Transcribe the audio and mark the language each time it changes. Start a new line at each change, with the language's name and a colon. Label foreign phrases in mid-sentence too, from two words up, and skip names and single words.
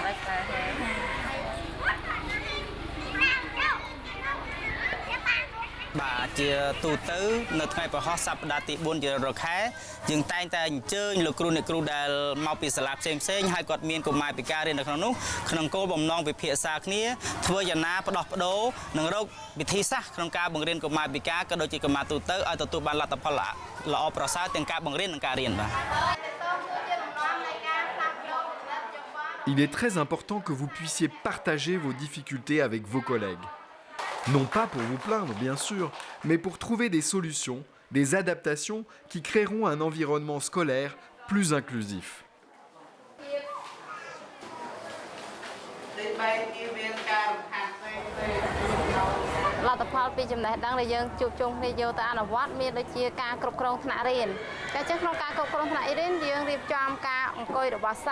Khmer: បាទជាទូទៅនៅថ្ងៃប្រហោះសប្តាហ៍ទី4ជារខែយើងតែងតែអញ្ជើញលោកគ្រូអ្នកគ្រូដែលមកពីសាលាផ្សេងហើយគាត់មានកុមារពិការរៀននៅក្នុងនោះក្នុងគោលបំណងវិភាសាគ្នាធ្វើយ៉ាងណាផ្ដោះប្ដូរនិងរកវិធីសាស្ត្រក្នុងការបង្រៀនកុមារពិការក៏ដូចជាកុមារទូទៅឲ្យទទួលបានលទ្ធផលល្អប្រសើរទាំងការបង្រៀននិងការរៀនបាទ
French: Il est très important que vous puissiez partager vos difficultés avec vos collègues. Non pas pour vous plaindre, bien sûr, mais pour trouver des solutions, des adaptations qui créeront un environnement scolaire plus inclusif.
Khmer: លទ្ធផលពីចំណេះដឹងដែលយើងជួបជុំគ្នាយកទៅអនុវត្តមានដូចជាការគ្រប់គ្រងថ្នាក់រៀនតែចឹងក្នុងការគ្រប់គ្រងថ្នាក់រៀនយើងរៀបចំការអង្គុយរបស់សិ